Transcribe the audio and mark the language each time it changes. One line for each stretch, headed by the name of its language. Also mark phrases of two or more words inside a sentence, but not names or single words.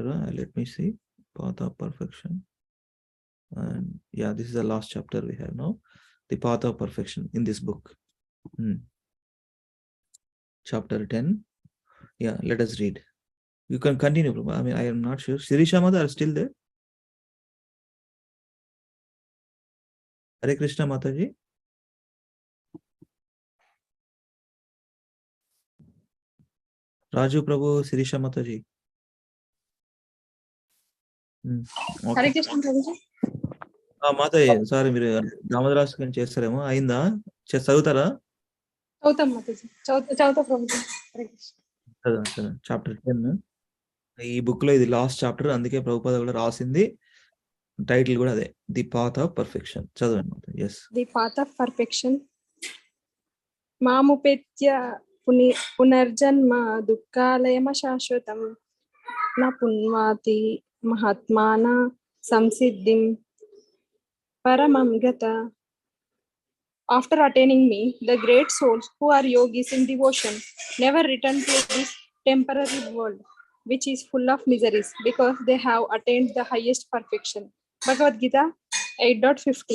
English: Let me see. Path of perfection. And yeah, this is the last chapter we have now. The path of perfection in this book. Chapter 10. Yeah, let us read. You can continue, Prabhupada. I mean, I am not sure. Shirisha Mata are still there? Hare Krishna Mataji. Raju Prabhu, Shirisha Mataji. Hare Okay. Krishna Prabhuji.
Telugu: మాతయ్య సారీ మీరు దామోదరాసు చేస్తారేమో అయిందా చదువుతారా చదువుతాం మాతాజీ. చదువుతా ప్రభుజీ. హరే కృష్ణ. చాప్టర్ 10 ఈ బుక్ లో ఇది
English: last chapter,
Telugu: అందుకే ప్రభుపాద కూడా రాసింది టైటిల్ కూడా అదే,
English: the path of perfection.
Telugu: చదవండి మాత. ఎస్.
English: The path of perfection.
Sanskrit: मामुपेत्य पुनर्जन्म दुःखालयम शाश्वतं न पुन्वाति महात्मान संसिद्धिं परमां गताः.
English: After attaining me, the great souls who are yogis in devotion never return to this temporary world, which is full of miseries, because they have attained the highest perfection. Bhagavad Gita 8.15.